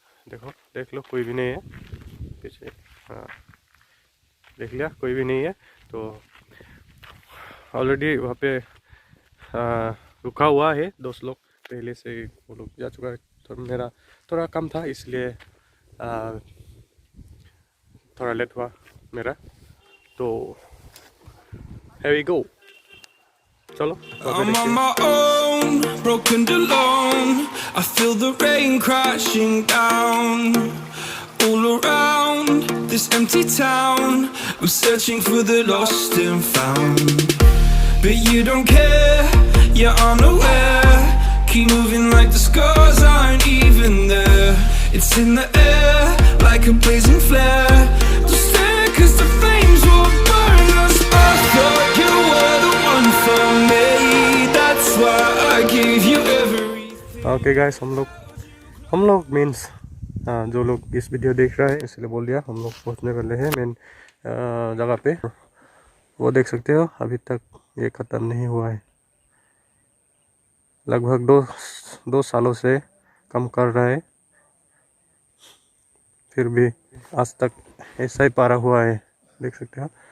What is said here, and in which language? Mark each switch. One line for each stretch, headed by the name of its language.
Hindi: देखो देख लो कोई भी नहीं है पीछे। हाँ देख लिया कोई भी नहीं है तो ऑलरेडी वहाँ पे रुका हुआ है दोस्त लोग पहले से वो लोग जा चुका है। तो मेरा थोड़ा कम था इसलिए थोड़ा लेट हुआ मेरा तो
English: here we go
Hindi: चलो।
English: I'm on my own, broken and alone. I feel the rain crashing down all around this empty town. I'm searching for the lost and found, but you don't care, you're unaware. Keep moving like the scars aren't even there. It's in the air like a blazing flare. Don't stare 'cause the flames will burn us. I thought you were the one for me. That's why I gave you everything. Okay guys,
Hindi: हम लोग means जो लोग इस video देख रहा है इसलिए बोल दिया हम लोग पहुंचने वाले हैं मेन जगह पे। वो देख सकते हो अभी तक ये ख़त्म नहीं हुआ है। लगभग दो सालों से कम कर रहा है फिर भी आज तक ऐसा ही पारा हुआ है देख सकते हो।